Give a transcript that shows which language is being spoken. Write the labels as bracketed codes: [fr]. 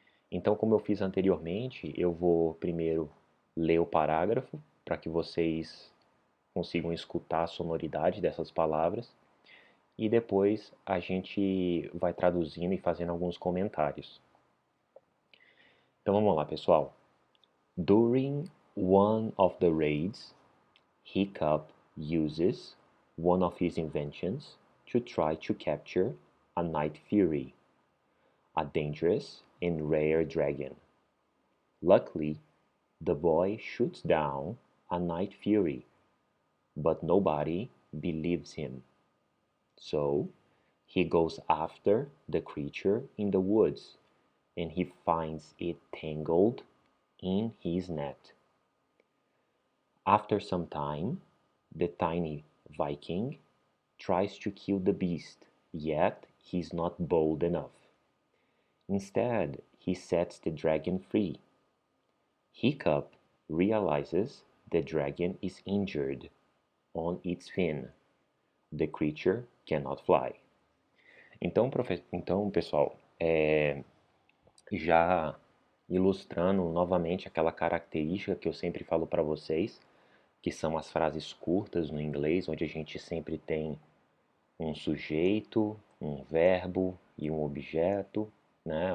[pt] Então, como eu fiz anteriormente, eu vou primeiro ler o parágrafo para que vocês consigam escutar a sonoridade dessas palavras e depois a gente vai traduzindo e fazendo alguns comentários. Então vamos lá, pessoal. [en] During one of the raids, Hiccup uses one of his inventions to try to capture a Night Fury, a dangerous and rare dragon. Luckily, the boy shoots down a Night Fury, but nobody believes him. So, he goes after the creature in the woods, and he finds it tangled in his net. After some time, the tiny Viking tries to kill the beast, yet he's not bold enough. Instead, he sets the dragon free. Hiccup realizes the dragon is injured on its fin. The creature cannot fly. [pt] Então pessoal, já ilustrando novamente aquela característica que eu sempre falo para vocês, que são as frases curtas no inglês, onde a gente sempre tem um sujeito, um verbo e um objeto, né?